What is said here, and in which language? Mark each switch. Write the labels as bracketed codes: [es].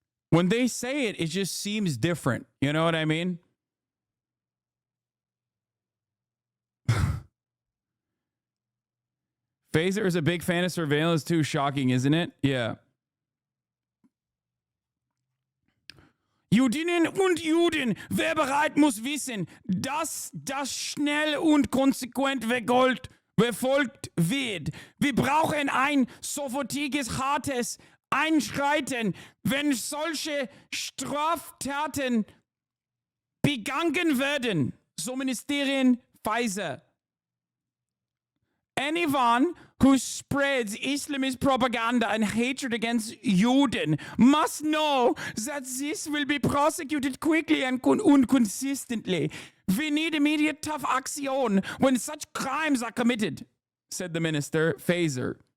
[en] When they say it, it just seems different. You know what I mean? Faeser is a big fan of surveillance too. Shocking, isn't it? Yeah. [de] Judinnen und Juden, wer bereit muss wissen, dass das schnell und konsequent verfolgt wird. Wir brauchen ein sofortiges, hartes Einschreiten, wenn solche Straftaten begangen werden, so Ministerin Faeser. [en] Anyone who spreads Islamist propaganda and hatred against Juden must know that this will be prosecuted quickly and consistently. We need immediate tough action when such crimes are committed, said the minister, Faeser.